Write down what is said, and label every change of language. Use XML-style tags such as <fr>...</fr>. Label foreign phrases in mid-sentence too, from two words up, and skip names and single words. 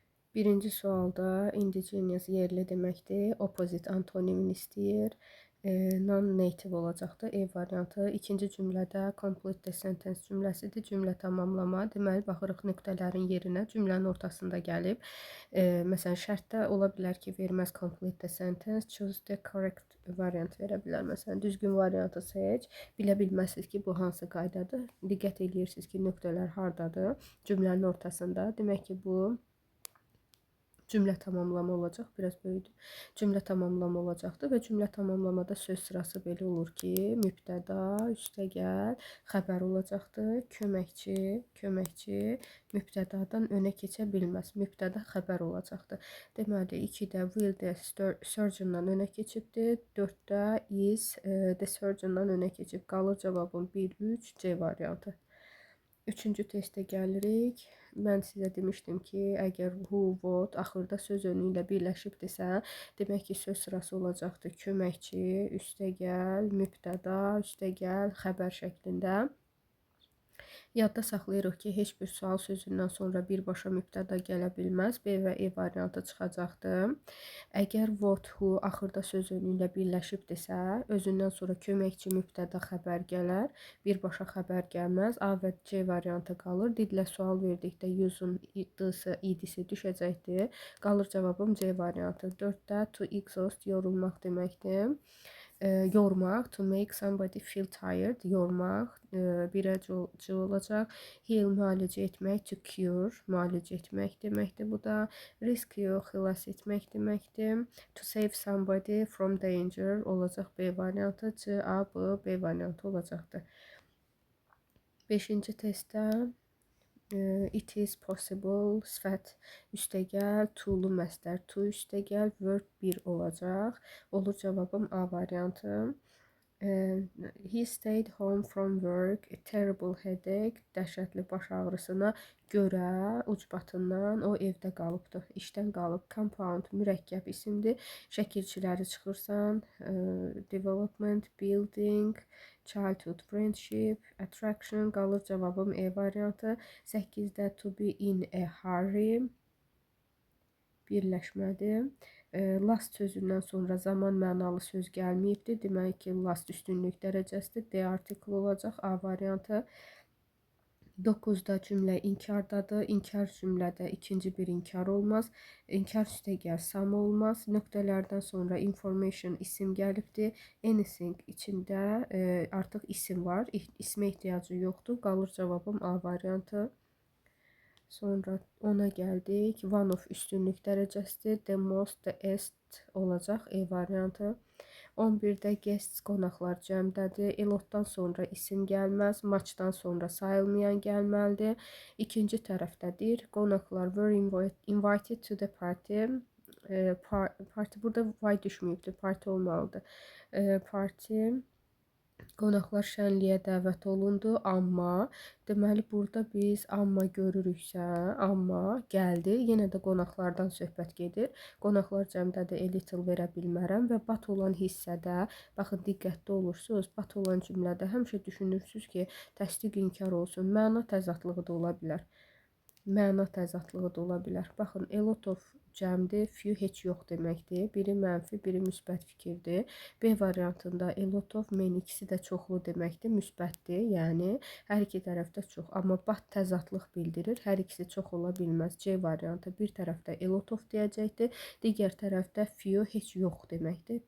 <az>Birinci sualda indigenous yerli deməkdir. Opposite antonimini istəyir. Non-native olacaqdır. E variantı. İkinci cümlədə</az> <en>complete the sentence</en> <az>cümləsidir. Cümlə tamamlama. Deməli, baxırıq nöqtələrin yerinə. Cümlənin ortasında gəlib. Məsələn, şərtdə ola bilər ki, verməz</az> <en>complete the sentence. Choose the correct variant</en> <az>verə bilər. Məsələn, düzgün variantı seç. Bilə bilməzsiniz ki, bu hansı qaydadır. Diqqət edirsiniz ki, nöqtələr hardadır? Cümlənin ortasında. Demək ki, bu cümlə tamamlama olacaq. Biraz böyüdü. Cümlə tamamlama olacaqdır və cümlə tamamlamada söz sırası belə olur ki, mübtəda, üstəgəl, xəbər olacaqdır. Köməkçi mübtədadan önə keçə bilməz. Mübtəda xəbər olacaqdır. Deməli, 2-də</az> <en>will the surgeon-</en> <az>dan önə keçibdir. 4-də</az> <en>is the surgeon-</en> <az>dan önə keçib. Qalır cavabım 1, 3, C variantı. Üçüncü testə gəlirik. Mən sizə demişdim ki, əgər</az> <en>who, what</en> <az>axırda söz önü ilə birləşibdirsə, demək ki, söz sırası olacaqdır köməkçi, üstəgəl, mübtəda, üstəgəl, xəbər şəklində. Yadda saxlayırıq ki, heç bir sual sözündən sonra birbaşa mübtəda gələ bilməz. B və E variantı çıxacaqdır. Əgər</az> <en>what, who</en> <az>axırda söz önü ilə birləşibdirsə, özündən sonra köməkçi mübtəda xəbər gələr, birbaşa xəbər gəlməz. A və C variantı qalır. Didlə sual verdikdə use-un id-sı, id-si düşəcəkdir. Qalır cavabım C variantı. 4-də</az> <en>to exhaust</en> <az>yorulmaq deməkdir. Yormaq,</az> <en>to make somebody feel tired,</en> <az>yormaq, birə C olacaq. Heal, müalicə etmək,</az> <en>to cure,</en> <az>müalicə etmək deməkdir bu da. Rescue, xilas etmək deməkdir.</az> <en>To save somebody from danger</en> <az>olacaq B variantı. C, A, B, B variantı olacaqdır.</az> <en>5-ci testdə it is possible,</en> <az>sifət üstəgəl, to-lu məstər, to üstəgəl, verb 1 olacaq. Olur cavabım A variantı.</az> <en>He stayed home from work, a terrible headache,</en> <az>dəhşətli baş ağrısına görə, ucbatından o evdə qalıbdır, işdən qalıb. Compound, mürəkkəb isimdir. Şəkilçiləri çıxırsan,</az> <en>development, building, childhood friendship, attraction,</en> <az>qalır cavabım E variantı.</az> <en>8-də to be in a hurry,</en> <az>birləşmədir. Last sözündən sonra zaman mənalı söz gəlməyibdir. Demək ki, last üstünlük dərəcəsidir. D artikl olacaq. A variantı. 9-da cümlə inkardadır. İnkar cümlədə ikinci bir inkar olmaz. İnkar üstəgəl sam olmaz. Nöqtələrdən sonra information isim gəlibdir. Anything içində artıq isim var. İsmə ehtiyacı yoxdur. Qalır cavabım A variantı. Sonra ona gəldik. One of üstünlük dərəcəsidir.</az> <en>The most, the est</en> <az>olacaq E variantı. 11-də guests, qonaqlar cəmdədir. Elotdan sonra isim gəlməz. Maçdan sonra sayılmayan gəlməlidir. İkinci tərəfdədir. Qonaqlar</az> <en>were invited to the party.</en> <az>Parti burada why düşməyibdir. Parti olmalıdır. Parti. Qonaqlar şənliyə dəvət olundu, amma deməli burada biz amma görürüksə, amma gəldi, yenə də qonaqlardan söhbət gedir. Qonaqlar cəmdədir,</az> <en>a little</en> <az>verə bilmərəm və bat olan hissədə, baxın diqqətli olursunuz, bat olan cümlədə həmişə düşünürsünüz ki, təsdiq inkar olsun, məna təzadlığı da ola bilər. Məna təzadlığı da ola bilər. Baxın,</az> <en>a lot of</en> <az>cəmdir, few heç yox deməkdir. Biri mənfi, biri müsbət fikirdir. B variantında</az> <en>a lot of,</en> <az>men ikisi də çoxlu deməkdir, müsbətdir. Yəni, hər iki tərəfdə çox. Amma bat təzadlıq bildirir. Hər ikisi çox ola bilməz. C variantı bir tərəfdə</az> <en>a lot of</en> <az>deyəcəkdir, digər tərəfdə few heç yox deməkdir.</az>